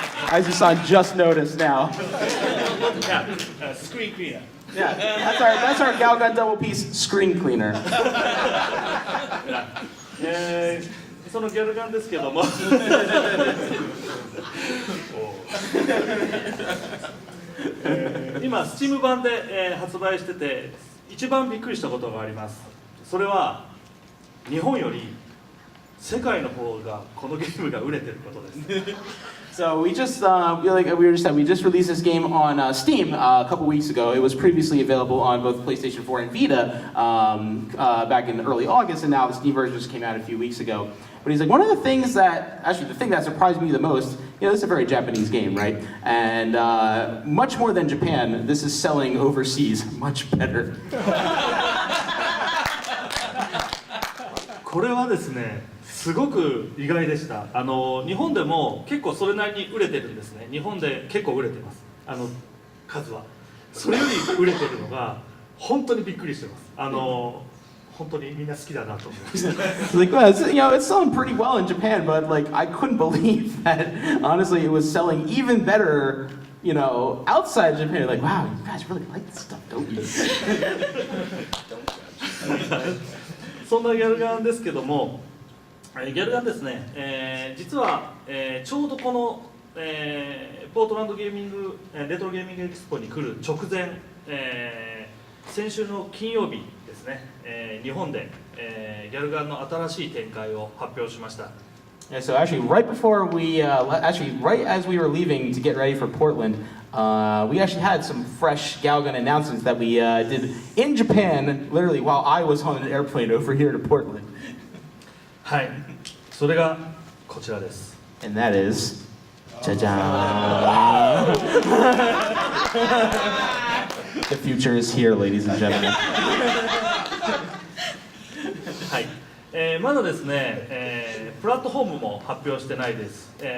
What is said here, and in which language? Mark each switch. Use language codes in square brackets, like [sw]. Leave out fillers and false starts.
[en] As you saw, just noticed now. Screen cleaner. Yeah, that's our Galgun double piece screen cleaner. [ja] そのギャルガンですけども今 Steam 版で、発売してて一番びっくりしたことがあります。それは日本より世界の方がこのゲームが売れてることです。 [en] So we just, we just released this game on Steam a couple weeks ago. It was previously available on both PlayStation 4 and Vita back in early August, and now the Steam version just came out a few weeks ago. But he's like, one of the things that, actually the thing that surprised me the most, this is a very Japanese game, right? And much more than Japan, this is selling overseas much better. [ja] これはですね、すごく意外でした。日本でも結構それなりに売れてるんですね。日本で結構売れてます。数は。それより売れてるのが本当にびっくりしてます。本当にみんな好きだなと思いました。 [en] Like, well, it's selling pretty well in Japan, but like I couldn't believe that. Honestly, it was selling even better, outside Japan. Like, wow, you guys really like this stuff, don't you? [ja] そんなギャルガンですけども、ギャルガンですね、実は、ちょうどこの、ポートランドゲーミングレトロゲーミングエキスポに来る直前、先週の金曜日ですね、日本で、ギャルガンの新しい展開を発表しました。 [en] Yeah, so actually, right before we, right as we were leaving to get ready for Portland, we actually had some fresh Galgun announcements that we did in Japan, literally while I was on an airplane over here to Portland. [ja] はい、それがこちらです。 [en] And that is, [ja] じゃじゃーん [en] The future is here, ladies and gentlemen. [ja] はい、まだですね、プラットフォームも発表してないです。